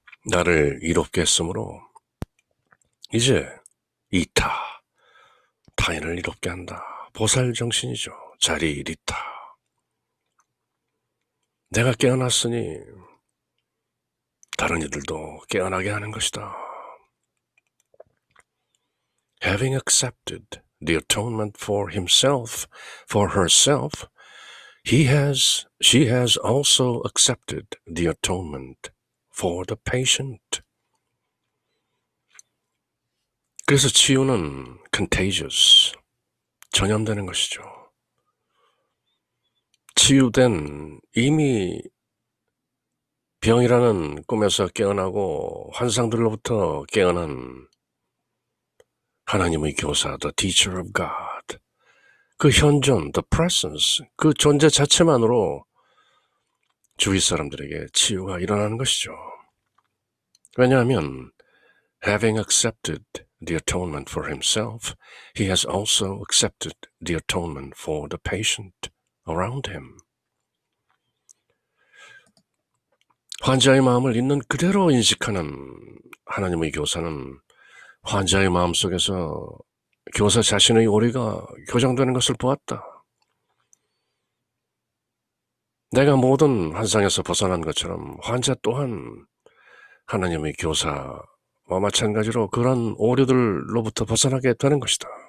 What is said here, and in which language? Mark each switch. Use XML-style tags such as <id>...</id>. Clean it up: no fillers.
<ko>나를 이롭게 했으므로 이제 이타, 타인을 이롭게 한다. 보살정신이죠. 자리리타. 내가 깨어났으니 다른 이들도 깨어나게 하는 것이다.</ko> <en>Having accepted the atonement for himself, for herself, she has also accepted the atonement for the patient.</en> <ko>그래서 치유는 contagious, 전염되는 것이죠. 치유된, 이미 병이라는 꿈에서 깨어나고 환상들로부터 깨어난 하나님의 교사,</ko> <en>the teacher of God,</en> <ko>그 현존, the presence, 그 존재 자체만으로 주위 사람들에게 치유가 일어나는 것이죠.</ko> <en>왜냐하면 having accepted the atonement for himself, he has also accepted the atonement for the patient around him.</en> <ko>환자의 마음을 있는 그대로 인식하는 하나님의 교사는 환자의 마음속에서 교사 자신의 오리가 교정되는 것을 보았다. 내가 모든 환상에서 벗어난 것처럼 환자 또한 하나님의 교사와 마찬가지로 그런 오류들로부터 벗어나게 되는 것이다.</ko>